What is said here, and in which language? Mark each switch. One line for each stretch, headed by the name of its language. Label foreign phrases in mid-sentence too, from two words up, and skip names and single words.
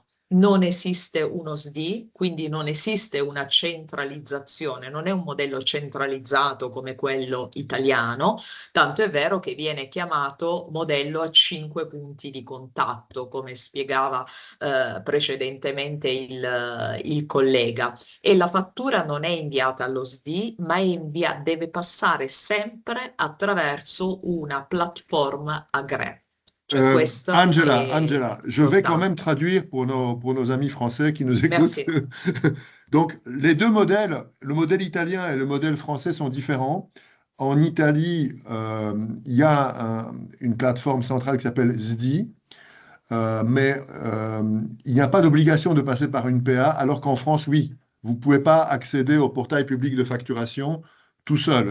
Italian: Non esiste uno SDI, quindi non esiste una centralizzazione, non è un modello centralizzato come quello italiano, tanto è vero che viene chiamato modello a 5 punti di contatto, come spiegava precedentemente il collega. E la fattura non è inviata allo SDI, ma deve passare sempre attraverso una piattaforma agrè. Cioè questo Angela, è
French: Angela, je vais quand même
Italian: importante.
French: traduire pour nos amis français qui nous écoutent. Merci. Donc, les deux modèles, le modèle italien et le modèle français sont différents. En Italie, il y a une plateforme centrale qui s'appelle SDI, mais il n'y a pas d'obligation de passer par une PA, alors qu'en France, oui, vous ne pouvez pas accéder au portail public de facturation tout seul.